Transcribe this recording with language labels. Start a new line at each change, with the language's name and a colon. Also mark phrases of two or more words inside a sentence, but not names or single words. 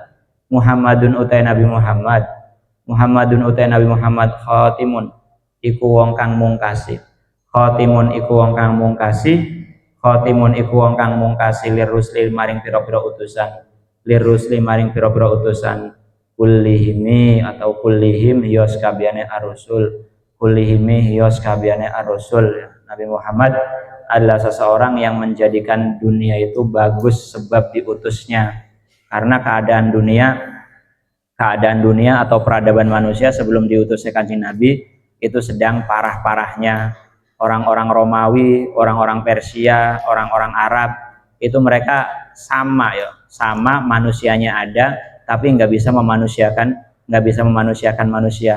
Javanese: Muhammadun utai Nabi Muhammad. Muhammadun utai Nabi Muhammad khatimun iku wong kang mungkasi. Khatimun iku wong kang mungkasi. Khatimun iku wong kang mungkasi lirrusli maring pira-pira utusan. Lirrusli maring pira-pira utusan. Kullihimi atau kullihim yos kabiyane ar-rusul. Kullihimi hiyos kabiyane ar-rusul.
Indonesian: Nabi Muhammad adalah seseorang yang menjadikan dunia itu bagus sebab diutusnya. Karena keadaan dunia atau peradaban manusia sebelum diutusnya Kanjeng Nabi itu sedang parah-parahnya. Orang-orang Romawi, orang-orang Persia, orang-orang Arab itu mereka sama manusianya ada tapi nggak bisa memanusiakan manusia.